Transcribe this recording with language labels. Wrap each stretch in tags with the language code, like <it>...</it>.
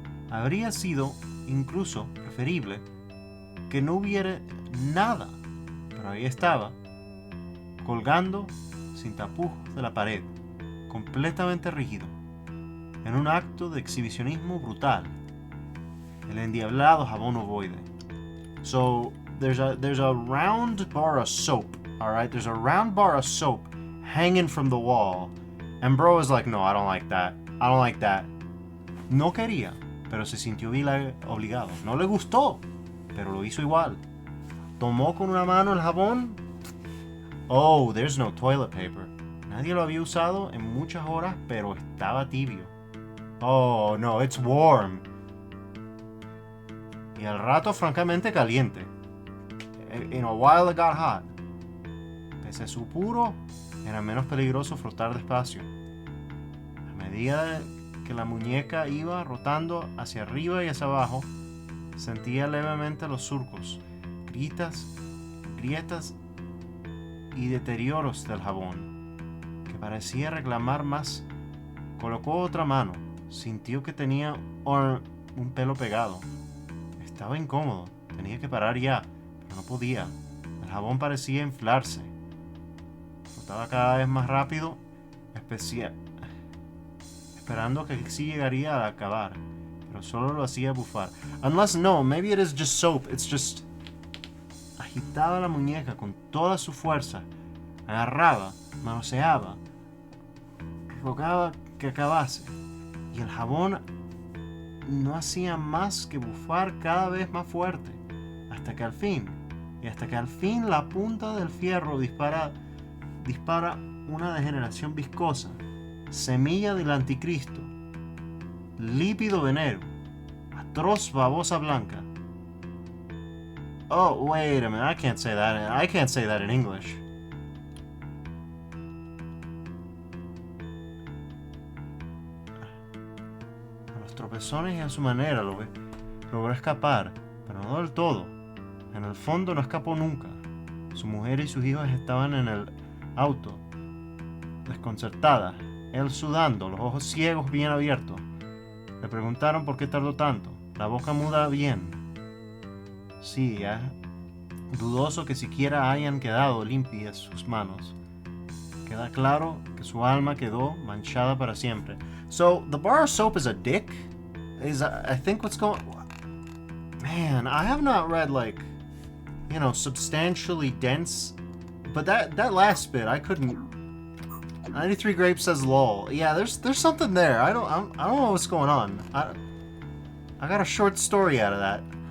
<es>Habría sido incluso preferible que no hubiera nada, pero ahí estaba, colgando sin tapujos de la pared, completamente rígido, en un acto de exhibicionismo brutal, el endiablado jabón ovoide.</es> <en>So there's a round bar of soap, all right? There's a round bar of soap hanging from the wall, and bro is like, no, I don't like that. I don't like that.</en> <es>No quería, pero se sintió obligado. No le gustó, pero lo hizo igual. Tomó con una mano el jabón.</es> <en>Oh, there's no toilet paper.</en> <es>Nadie lo había usado en muchas horas, pero estaba tibio.</es> <en>Oh, no, it's warm.</en> <es>Y al rato, francamente, caliente.</es> <en>In a while it got hot.</en> <es>Pese a su puro, era menos peligroso frotar despacio. A medida que la muñeca iba rotando hacia arriba y hacia abajo, sentía levemente los surcos, grietas y deterioros del jabón, que parecía reclamar más. Colocó otra mano, sintió que tenía un pelo pegado. Estaba incómodo, tenía que parar ya, pero no podía. El jabón parecía inflarse. Frotaba cada vez más rápido, esperando que sí llegaría a acabar, pero solo lo hacía bufar.</es> <en>Unless no, maybe it is just soap, it's just...</en> <es>Agitaba la muñeca con toda su fuerza, agarraba, manoseaba, rogaba que acabase, y el jabón no hacía más que bufar cada vez más fuerte, hasta que al fin la punta del fierro dispara una degeneración viscosa, semilla del anticristo, lípido veneno, atroz babosa blanca.</es> <en>Oh, wait a minute, I can't say that in English.</en> <es>razones y a su manera logró escapar, pero no del todo. En el fondo no escapó nunca. Su mujer y sus hijos estaban en el auto, desconcertadas, él sudando, los ojos ciegos bien abiertos. Le preguntaron por qué tardó tanto. La boca muda bien. Sí, dudoso que siquiera hayan quedado limpias sus manos. Queda claro que su alma quedó manchada para siempre.</es> <en>So, the bar of soap is a dick? I think what's going... Man, I have not read, like, you know, substantially dense... But that last bit, I couldn't... 93 Grapes says lol. Yeah, there's something there. I don't know what's going on. I got a short story out of that.</en>